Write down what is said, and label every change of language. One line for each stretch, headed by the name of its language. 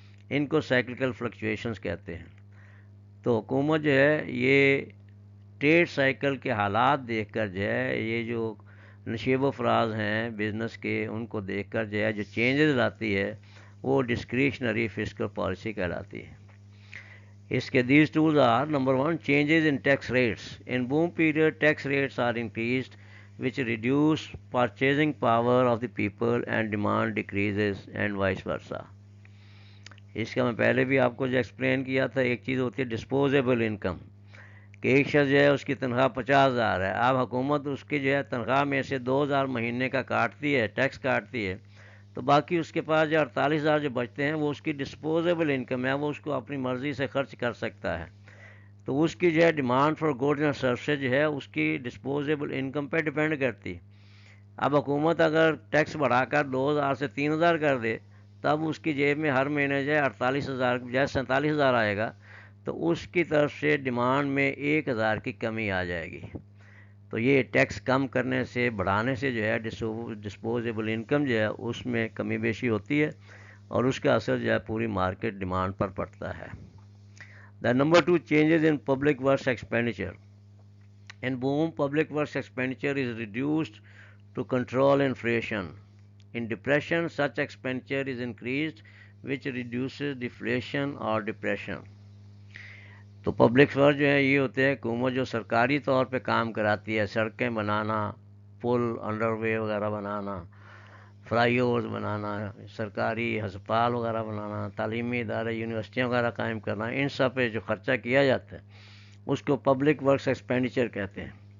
Urdu: ان کو cyclical fluctuations کہتے ہیں. تو حکومت جو ہے یہ ٹریڈ سائیکل کے حالات دیکھ کر جو ہے، یہ جو نشیب و فراز ہیں بزنس کے، ان کو دیکھ کر جو ہے جو چینجز لاتی ہے وہ ڈسکریشنری فسکل پالیسی کہلاتی ہے. اس کے
English: These tools are: number 1 changes in tax rates. In boom period tax rates are increased which reduce purchasing power of the people and demand decreases and vice versa.
Urdu: اس کا میں پہلے بھی آپ کو جو ایکسپلین کیا تھا، ایک چیز ہوتی ہے ڈسپوزیبل انکم، کہ ایک شخص جو ہے اس کی تنخواہ 50,000 ہے، اب حکومت اس کی جو ہے تنخواہ میں سے 2,000 مہینے کا کاٹتی ہے، ٹیکس کاٹتی ہے، تو باقی اس کے پاس جو 48,000 جو بچتے ہیں وہ اس کی ڈسپوزیبل انکم ہے، وہ اس کو اپنی مرضی سے خرچ کر سکتا ہے. تو اس کی جو ہے demand for goods and services جو ہے اس کی ڈسپوزیبل انکم پہ ڈپینڈ کرتی. اب حکومت اگر ٹیکس بڑھا کر 2,000 سے 3,000 کر دے، تب اس کی جیب میں ہر مہینے جو ہے 48,000 جو 47,000 آئے گا، تو اس کی طرف سے ڈیمانڈ میں 1,000 کی کمی آ جائے گی. تو یہ ٹیکس کم کرنے سے، بڑھانے سے جو ہے ڈسپوزیبل انکم جو ہے اس میں کمی بیشی ہوتی ہے اور اس کا اثر جو ہے پوری مارکیٹ ڈیمانڈ پر پڑتا ہے.
English: The number 2 changes in public works expenditure. In boom, public works expenditure is reduced to control inflation. In depression, such expenditure is increased, which reduces deflation or depression.
Urdu: تو پبلک ورک جو ہے یہ ہوتے ہیں حکومت جو سرکاری طور پہ کام کراتی ہے، سڑکیں بنانا، پل، انڈر وے وغیرہ بنانا، فلائی اوورز بنانا، سرکاری ہسپتال وغیرہ بنانا، تعلیمی ادارے، یونیورسٹیاں وغیرہ قائم کرنا، ان سب پہ جو خرچہ کیا جاتا ہے اس کو پبلک ورکس ایکسپینڈیچر کہتے ہیں.